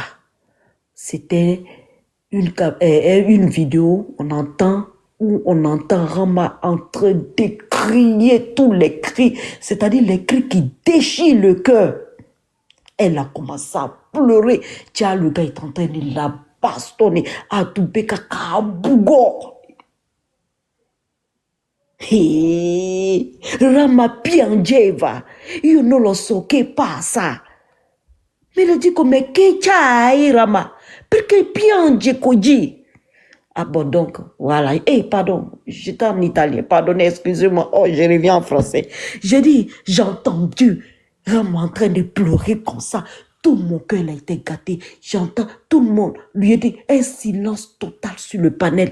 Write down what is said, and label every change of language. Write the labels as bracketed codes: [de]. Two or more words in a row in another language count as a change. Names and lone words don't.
[fr] C'était une vidéo, où on entend Rama en train de crier tous les cris, c'est-à-dire les cris qui déchirent le cœur. Elle a commencé à pleurer. Tiens, le gars est en train de la bastonner, à tout à bougo. [it] Rama piangeva, io non lo so che passa. Me lo dico, mais che c'hai, Rama? Perché piange così? [fr] Ah bon, donc, voilà. Pardon, j'étais en italien. Pardonnez, excusez-moi. Oh, je reviens en français. J'ai dit, j'ai entendu Rama en train de pleurer comme ça. Tout mon cœur a été gâté. J'entends tout le monde lui a dit un silence total sur le panel.